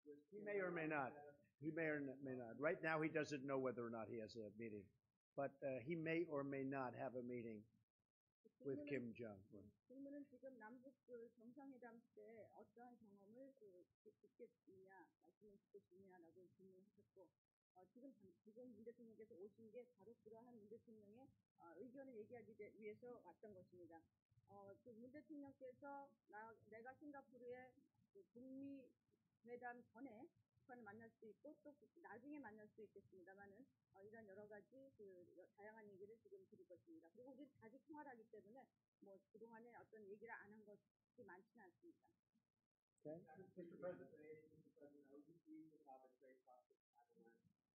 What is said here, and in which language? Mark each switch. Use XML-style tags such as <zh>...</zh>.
<en>He may or may not. He may or may not. Right now, he doesn't know whether or not he has a meeting. But he may or may not have a meeting with Kim Jong-un.</en> <ko>질문은 지금 남북 정상회담 때 어떠한 경험을 듣겠느냐, 말씀을 듣겠느냐라고 질문하셨고, 지금 문 대통령께서 오신 게 바로 그러한 문 대통령의 의견을 얘기하기 위해서 왔던 것입니다. 문 대통령께서 내가 싱가포르에 북미 회담 전에 북한을 만날 수 있고 또 나중에 만날 수 있겠습니다만은 이런 여러 가지 다양한 얘기를 지금 드릴 것입니다. 그리고 우리는 자주 통화를 하기 때문에 뭐 그동안에 어떤 얘기를 안 한 것이 많지는 않습니다.</ko> <en>Okay. Mr. President, are you pleased with how the trade process has gone?</en>